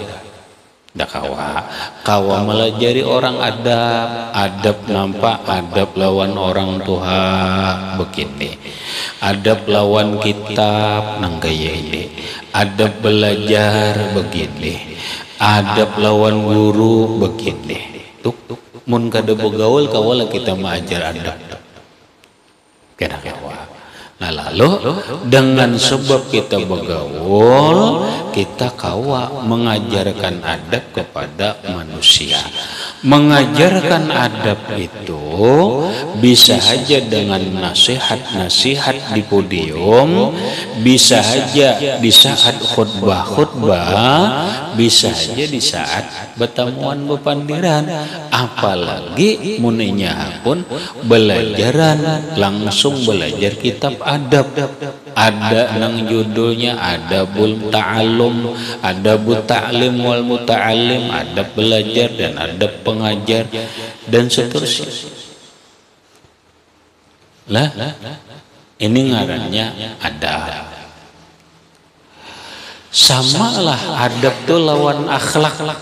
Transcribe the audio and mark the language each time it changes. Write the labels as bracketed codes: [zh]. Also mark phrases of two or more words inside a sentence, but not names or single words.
[bjn] Dah kawa melajari orang adab nampak adab lawan orang tua begini, adab lawan kitab nang gaya ini, adab belajar begini, adab lawan guru begini. Tuk mun kada begaul kawala kita mengajar adab kada kawa. [id] Nah, lalu dengan sebab kita bergaul, kita kawa mengajarkan adab kepada manusia. Mengajarkan adab itu bisa saja dengan nasihat-nasihat di podium, bisa saja di saat khutbah, bisa saja di saat bertemuan bepandiran, apalagi muninya pun belajaran langsung belajar kitab adab. [bjn] Ada nang judulnya [ar] أدب التعلم، أدب التعليم والمتعلم, [id] adab belajar dan adab pengajar dan seterusnya. [bjn] Lah, ini ngarannya adab. Samalah adab itu lawan akhlak.